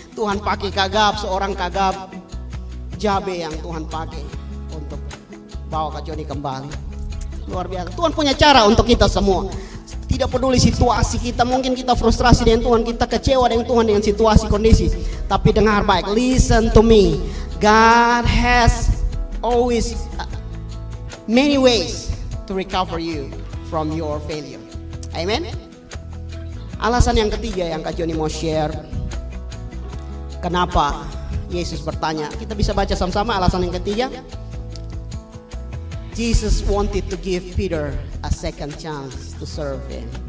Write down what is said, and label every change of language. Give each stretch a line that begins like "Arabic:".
Indonesian: Tuhan pakai Kagab, seorang Kagab Jabe yang Tuhan pakai untuk bawa Kak Joni kembali. Luar biasa. Tuhan punya cara untuk kita semua. Tidak peduli situasi kita, mungkin kita frustrasi dengan Tuhan, kita kecewa dengan Tuhan dengan situasi kondisi. Tapi dengar baik,
English: listen to me. God has always many ways to recover you from your failure. Amen.
Indonesian: Alasan yang ketiga yang Kak Joni mau share, kenapa Yesus bertanya. Kita bisa baca sama-sama alasan yang ketiga.
English: Jesus wanted to give Peter a second chance to serve him.